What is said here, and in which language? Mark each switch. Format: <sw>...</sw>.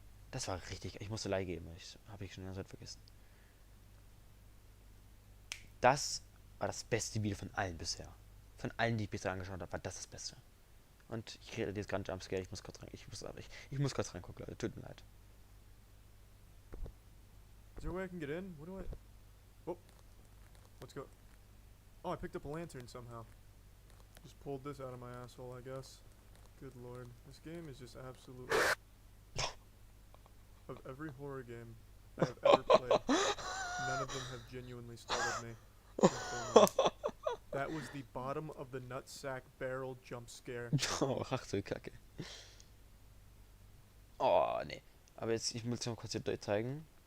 <de>Das war richtig. Ich musste Leih geben. Habe ich schon ganz vergessen. Das war das beste Video von allen bisher. Von allen, die ich bisher angeschaut habe, war das Beste. Und ich rede jetzt gerade Jumpscare. Ich muss kurz rein. Ich muss kurz reingucken, Leute. Tut mir leid.</de> <en>Is there a way I can get in? What do I... Oh. Let's go. Oh, I picked up a lantern somehow. Just pulled this out of my asshole, I guess. Good lord. This game is just absolutely... Of every horror game I have ever played, none of them have genuinely startled me. That was the bottom of the nutsack barrel jump scare.</en> <de>Oh, ach du Kacke. Oh, nee. Aber jetzt, ich muss noch kurz hier zeigen.</de>